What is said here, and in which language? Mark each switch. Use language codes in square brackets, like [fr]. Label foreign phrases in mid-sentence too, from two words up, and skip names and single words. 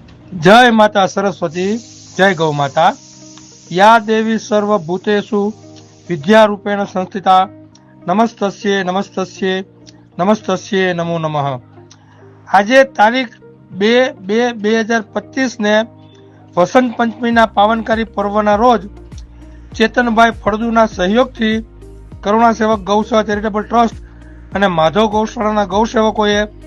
[hi] जय माता सरस्वती, जय गौ माता। [sa] या देवी सर्वभूतेषु विद्यारूपेण संस्थिता, नमस्तस्ये नमस्तस्ये नमस्तस्ये नमो नमः। [gu] આજે તારીખ 2/2/2025 ને વસંત પંચમીના પાવનકારી પર્વના રોજ ચેતનભાઈ ફળદુના સહયોગથી કરુણા સેવક ગૌસેવા ચેરિટેબલ ટ્રસ્ટ અને માધવ ગૌશાળાના ગૌસેવકોએ